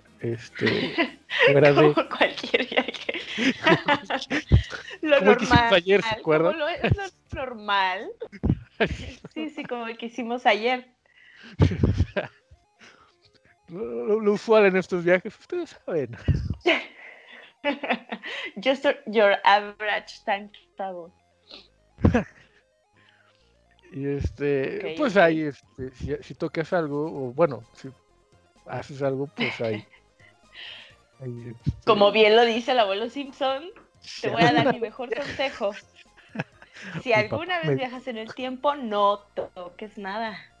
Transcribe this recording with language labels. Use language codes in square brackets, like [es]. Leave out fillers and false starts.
[es] como cualquier viaje. Lo normal. Como lo hicimos ayer, ¿se acuerdan? Es lo normal. Sí, como el que hicimos ayer. Lo usual en estos viajes, ustedes saben. [en] Just your average time travel. [es] Y pues ahí, si tocas algo, o bueno, si haces algo, pues ahí. Como bien lo dice el abuelo Simpson, te voy a dar mi mejor consejo. Si alguna vez viajas en el tiempo, no toques nada.